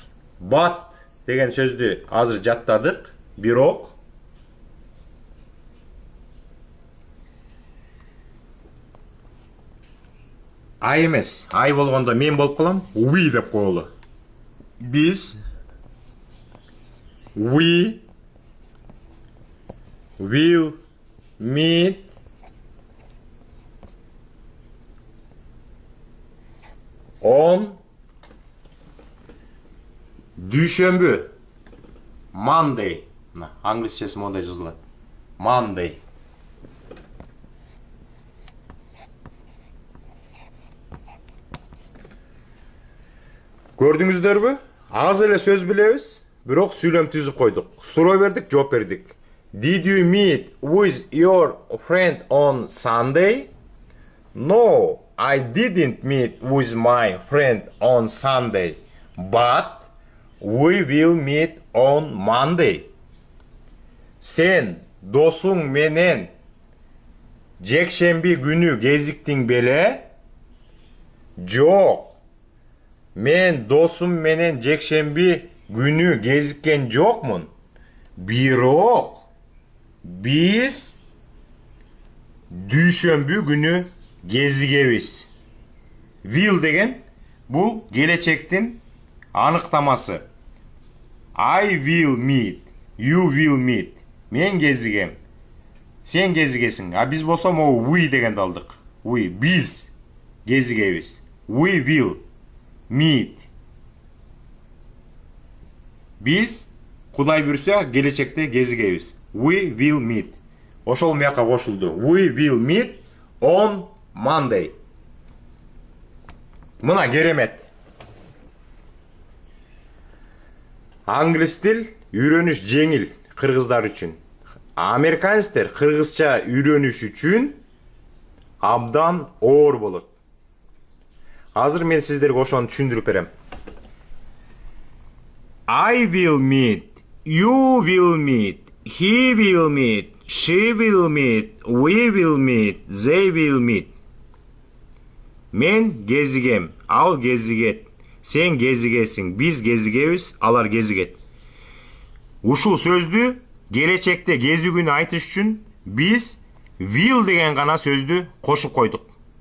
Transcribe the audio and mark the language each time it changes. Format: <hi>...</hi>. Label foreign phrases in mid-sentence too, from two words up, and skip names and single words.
<ky>Бат деген сөздү азыр жаттадык, бирок ай эмес, ай болгондо мен болуп калам, we деп коелу.</ky> <en>Биз we will meet on дүйшөмбү, Monday.</en> <ky>Англисчеси мондай жазылат. Monday. Көрдүңүздөрбү? Аз эле сөз билебиз, бирок сүйлөм түзүп койдук. Суроо бердик, жооп бердик.</ky> <en>Did you meet with your friend on Sunday? No, I didn't meet with my friend on Sunday, but we will meet on Monday.</en> <ky>Sen досуң менен жекшемби күнү кезиктиң беле? Жок. Мен досум менен жекшемби күнү кезиккен жокмун. Бирок биз дүйшөмбү күнү кезигебиз. Will деген бул келечектин аныктамасы.</ky> <en>I will meet, you will meet.</en> <ky>Мен кезигем, сен кезигесиң. А биз болсо могу we дегенди алдык. We, биз кезигебиз.</ky> <en>We will meet.</en> <ky>Биз Кудай буйрса келечекте кезигебиз.</ky> <en>We will meet.</en> <ky>Ошол мияка кошулду.</ky> <en>We will meet on Monday.</en> <ky>Мына керемет. Англис тил үйрөнүш жеңил кыргыздар үчүн. Американецтер кыргызча үйрөнүш үчүн абдан оор болот. Азыр мен сиздерге ошону түшүндүрүп берем.</ky> <en>I will meet, you will meet, he will meet, she will meet, we will meet, they will meet.</en> <ky>Мен кезигем, ал кезигет. Сен кезигесиң, биз кезигебиз, алар кезигет. Ушул сөздү келечекте кезигүүнү айтыш үчүн биз will деген гана сөздү кошуп койдук.</ky>